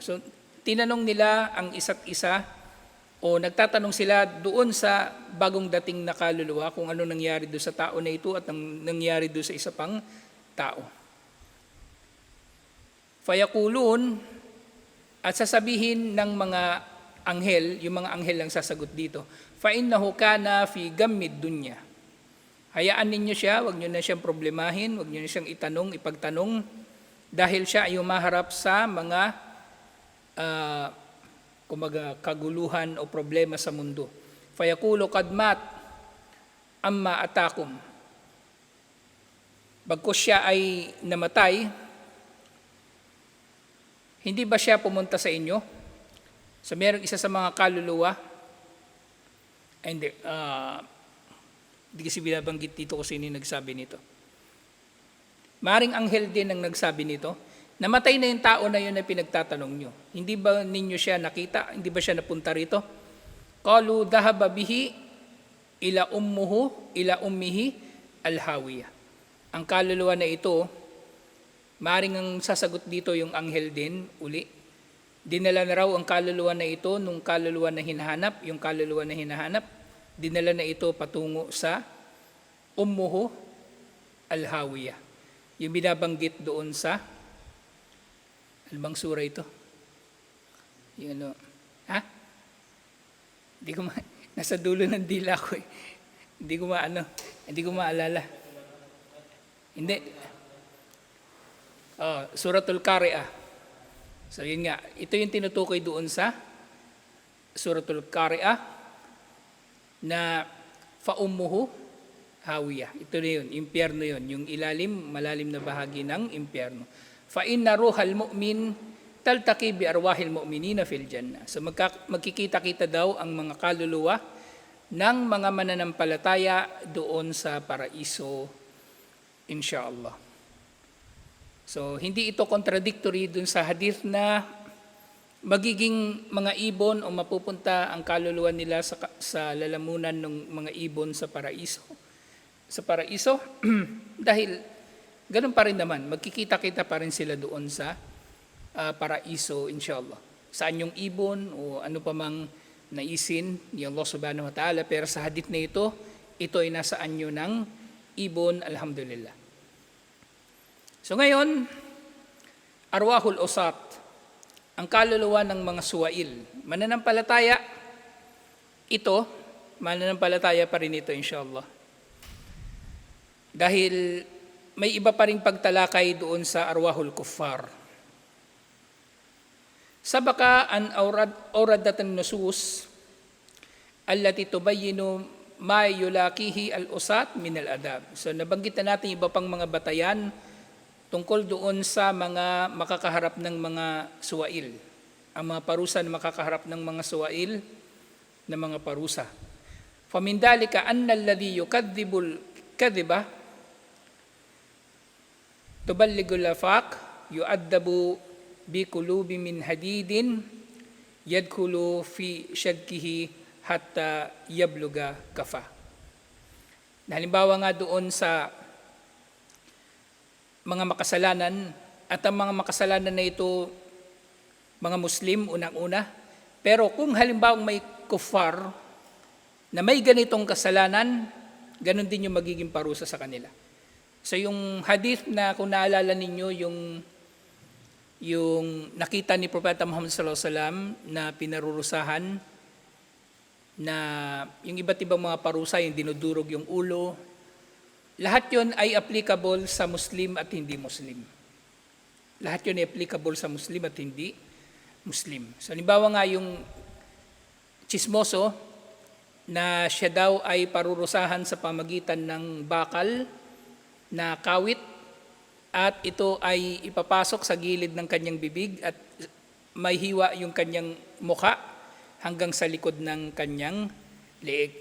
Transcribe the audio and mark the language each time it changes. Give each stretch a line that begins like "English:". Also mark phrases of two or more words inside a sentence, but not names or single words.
Filipino: So, tinanong nila ang isa't isa o nagtatanong sila doon sa bagong dating na kaluluwa kung ano nangyari doon sa tao na ito at ang nangyari doon sa isa pang tao. Fayakulun, at sasabihin ng mga anghel, yung mga anghel lang sasagot dito,
Arabic: فإنه كان في غم الدنيا.
Filipino: Hayaan ninyo siya, wag nyo na siyang problemahin, wag nyo na siyang ipagtanong, dahil siya ay umaharap sa mga kaguluhan o problema sa mundo.
Arabic: فيقول قد مات أما أتاكم.
Filipino: Bagkus siya ay namatay, hindi ba siya pumunta sa inyo? So merong isa sa mga kaluluwa, hindi kasi binabanggit dito kung sino yung nagsabi nito. Maring anghel din ang nagsabi nito, namatay na yung tao na yun na pinagtatanong nyo. Hindi ba ninyo siya nakita? Hindi ba siya napunta rito?
Arabic: قالوا ذهب به إلى أمه الهاوية.
Filipino: Ang kaluluwa na ito, maring ang sasagot dito yung anghel din, uli. Dinala na raw ang kaluluwa na ito nung kaluluwa na hinahanap, yung kaluluwa na hinahanap, dinala na ito patungo sa
Arabic: أمه الهاوية.
Filipino: Yung binabanggit doon sa, ano bang sura ito? Yung ano, ha? Nasa dulo ng dila ko eh. Hindi ko maalala. Hindi. Suratul Qari'ah. So yun nga, ito yung tinutukoy doon sa Suratul Qari'ah na
Arabic: فأمه هاوية.
Filipino: Ito na yun, impyerno yun, yung malalim na bahagi ng impyerno.
Arabic: فإن روح المؤمن تلتقي بأرواح المؤمنين في الجنة.
Filipino: So magkikita-kita daw ang mga kaluluwa ng mga mananampalataya doon sa paraiso, insyaallah. So hindi ito contradictory doon sa hadith na magiging mga ibon o mapupunta ang kaluluwa nila sa lalamunan ng mga ibon sa paraiso. Sa paraiso, dahil ganun pa rin naman, magkikita-kita pa rin sila doon sa paraiso, inshallah. Saan yung ibon o ano pa mang naisin ni Allah
Arabic: سبحانه وتعالى,
Filipino: pero sa hadith na ito ay nasa anyo ng ibon, alhamdulillah. So ngayon,
Arabic: أرواح العصاة,
Filipino: ang kaluluwa ng mga suwail. Mananampalataya, mananampalataya pa rin ito inshallah. Dahil may iba pa rin pagtalakay doon sa
Arabic: أرواح الكفار. سبق أن أوردنا النصوص التي تبين ما يلاقيه العصاة من العذاب.
Filipino: So nabanggit na natin iba pang mga batayan tungkol doon sa mga makakaharap ng mga suwail. Ang mga parusa na makakaharap ng mga suwail na mga parusa.
Arabic: فمن ذلك أن الذي يكذب الكذبة تبلغ الآفاق يعذب بكلوب من حديد يدخل في شدقه حتى يبلغ قفاه.
Filipino: Halimbawa nga doon sa mga makasalanan, at ang mga makasalanan na ito, mga Muslim, unang-una. Pero kung halimbawa may kuffar na may ganitong kasalanan, ganun din yung magiging parusa sa kanila. So yung hadith na kung naalala ninyo, yung nakita ni Propeta Muhammad
Arabic: صلى الله عليه وسلم
Filipino: na pinarurusahan, na yung iba't ibang mga parusa, yung dinudurog yung ulo, lahat yon ay applicable sa Muslim at hindi Muslim. Lahat yun ay applicable sa Muslim at hindi Muslim. So, halimbawa nga yung chismoso na siya daw ay parurusahan sa pamagitan ng bakal na kawit at ito ay ipapasok sa gilid ng kanyang bibig at may hiwa yung kanyang mukha hanggang sa likod ng kanyang leeg.